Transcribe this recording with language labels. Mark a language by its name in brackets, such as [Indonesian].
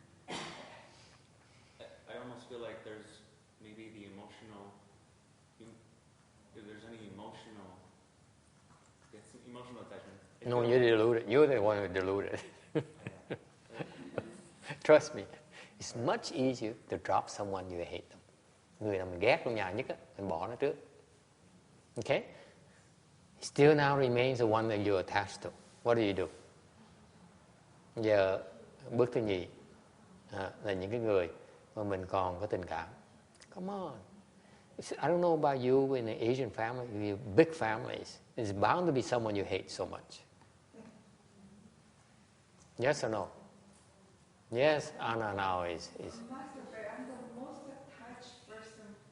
[English] I almost feel like there's maybe the emotional... If there's any emotional attachment. No, you're deluded. You're the one who's deluded. Trust me. It's much easier to drop someone you hate them. [Vietnamese] Người nào mình ghét trong nhà nhất á, mình bỏ nó trước. [English] Okay? Still now remains the one that you're attached to. What do? [Vietnamese] Giờ bước thứ nhì là những cái người mà mình còn có tình cảm. [English] Come on. I don't know about you in an Asian family, big families. There's bound to be someone you hate so much. Yes or no? Yes, Anna now is. Master, I'm the most attached person